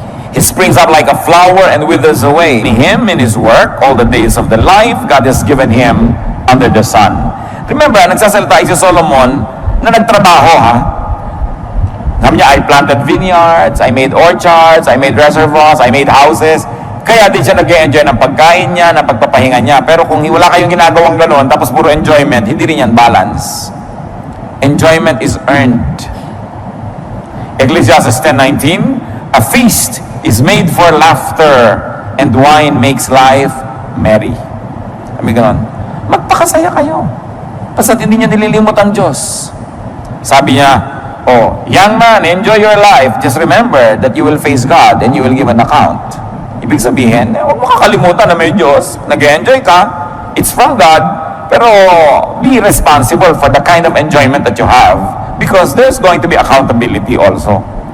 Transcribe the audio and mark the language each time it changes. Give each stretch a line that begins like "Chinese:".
English: He springs up like a flower and withers away. Him in his work, all the days of the life God has given him under the sun.
Filipino: Remember, nagsasalita si Solomon na nagtrabaho, ha? Sabi niya,
English: I planted vineyards, I made orchards, I made reservoirs, I made houses.
Filipino: Kaya din siya nag-enjoy ng pagkain niya, ng pagpapahinga niya. Pero kung wala kayong ginagawang gano'n, tapos puro enjoyment, hindi rin yan balance.
English: Enjoyment is earned. Ecclesiastes 10:19, a feast is made for laughter, and wine makes life merry.
Filipino: Sabi ganon, magpakasaya kayo. Basta hindi niya nililimot ang Diyos. Sabi niya,
English: oh, young man, enjoy your life. Just remember that you will face God and you will give an account.
Filipino: Ibig sabihin, huwag mo kakalimutan na may Diyos. Nag-enjoy ka,
English: it's from God, pero be responsible for the kind of enjoyment that you have because there's going to be accountability also.